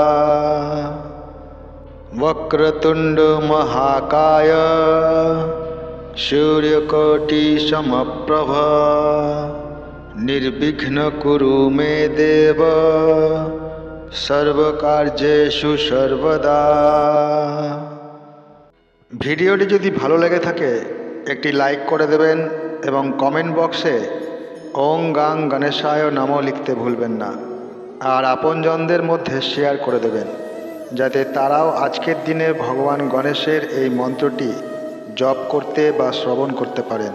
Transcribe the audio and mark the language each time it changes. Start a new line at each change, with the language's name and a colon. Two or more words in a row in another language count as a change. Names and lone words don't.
Sanskrit: वक्रतुंड महाकाय सूर्यकोटिसमप्रभा निर्विघ्नं कुरु मे देव सर्वकार्येषु सर्वदा।
Bangla: ভিডিওটি যদি ভালো লেগে থাকে একটি লাইক করে দেবেন এবং
English: comment box
Sanskrit: ओं गां गणेशाय
Bangla: নামও লিখতে ভুলবেন না। আর আপনজনদের মধ্যে শেয়ার করে দেবেন যাতে তারাও আজকের দিনে ভগবান গণেশের এই মন্ত্রটি জপ করতে বা শ্রবণ করতে পারেন।